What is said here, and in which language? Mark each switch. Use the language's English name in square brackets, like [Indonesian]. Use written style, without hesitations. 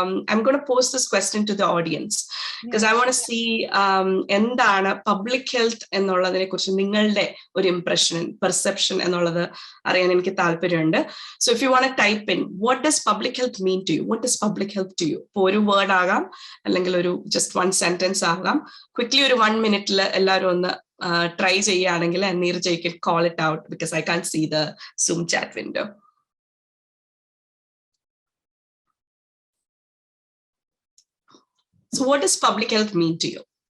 [English] I'm going to pose this question to the audience because I want to see [Malayalam] endana public health എന്നുള്ളതിനെ കുറിച്ച് നിങ്ങളുടെ ഒരു impression, perception എന്നുള്ളത് അറിയാൻ എനിക്ക് താല്പര്യമുണ്ട്. [English] So if you want to type in, what does public health mean to you? What is public health to you? [Malayalam] ഇപ്പോൾ ഒരു വേർഡ് ആകാം, അല്ലെങ്കിൽ ഒരു [English] just one sentence [Malayalam] ആകാം. [English] Quickly [Malayalam] ഒരു 1 minute എല്ലാവരും ഒന്ന് ട്രൈ ചെയ്യുകയാണെങ്കിൽ [English] Neeraj, you can call it out because I can't see the Zoom chat window. So what does public health mean to you?